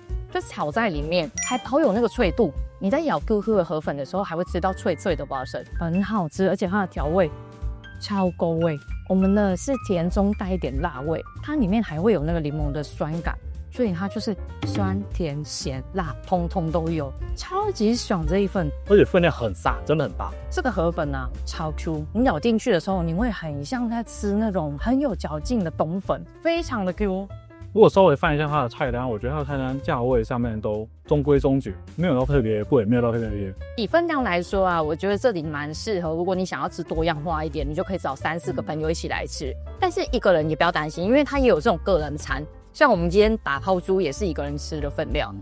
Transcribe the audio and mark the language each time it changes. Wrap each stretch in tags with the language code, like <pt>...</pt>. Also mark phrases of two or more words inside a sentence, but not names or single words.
<zh>就炒在裡面，還好有那個脆度。你在咬 QQ 的河粉的時候，還會吃到脆脆的花生，很好吃，而且它的調味超夠味。我們呢是甜中帶一點辣味，它裡面還會有那個檸檬的酸感， 所以它就是酸甜鹹辣通通都有，超級爽這一份，而且分量很大，真的很大。這個河粉啊超 Q， 你咬進去的時候，你會很像在吃那種很有嚼勁的冬粉，非常的 Q。如果稍微翻一下它的菜单，我覺得它的菜單價位上面都中規中矩，沒有到特別貴，沒有到特別貴。以分量來說啊，我覺得這裡蠻適合，如果你想要吃多樣化一點，你就可以找3、4個朋友一起來吃。但是一個人也不要擔心，因為它也有這種個人餐。像我們今天打拋豬也是一個人吃的分量。</zh>